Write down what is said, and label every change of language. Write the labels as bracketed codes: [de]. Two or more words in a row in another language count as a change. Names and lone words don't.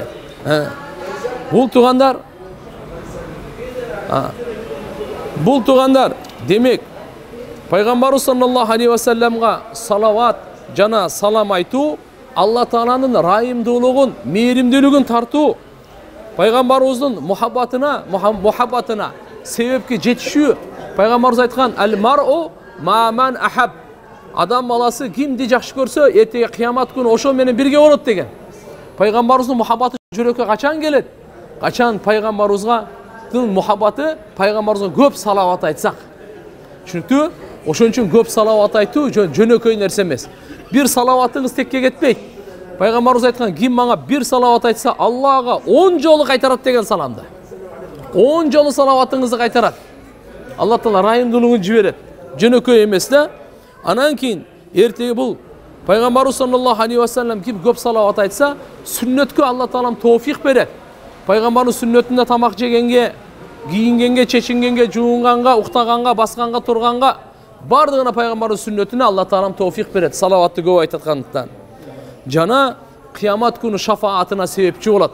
[ky] Бул туугандар, демек пайгамбарыбыз [ar] صلى الله عليه و [ky] салламга салават жана салам айтуу Алла Тааланын райымдуулугун, мээримдүүлүгүн тартуу. Пайгамбарыбыздын мухаббатына себепке жетишүү. Пайгамбарыбыз айткан: [ar] "المرء مع من أحب." [ky] Адам баласы кимди жакшы көрсө, эртеге кыямат күнү ошол менен бирге болот деген. Пайгамбарыбыздын мухаббаты жүрөккө качан келет? Качан пайгамбарыбыздын мухаббаты пайгамбарыбызга көп салават айтсак. Чүнүктүү? Ошон үчүн көп салават айтуу жөнөкөй нерсе эмес. Бир салаватыңыз текке кетпейт. Пайгамбарыбыз айткан: "Ким мага бир салават айтса, Аллага 10 жолу кайтарат" деген саламды. 10 жолу салаватыңызды кайтарат. Алла Таала райымдуулугун жиберет. Жөнөкөй эмес да. Анан кийин эртеги бул Пайгамбарыбыз [ar] صلى الله عليه وسلم [ky] ким көп салават айтса, сүннөткө Алла Таалам тоофик берет. Пайгамбардын сүннөтүндө тамак жегенге, кийингенге, чечингенге, жуунганга, уктаганга, басканга, турганга бардыгына пайгамбардын сүннөтүнө Алла Таалам тоофик берет. Салаватты көп айткандыктан. Жана кыямат күнү шафаатына себепчи болот.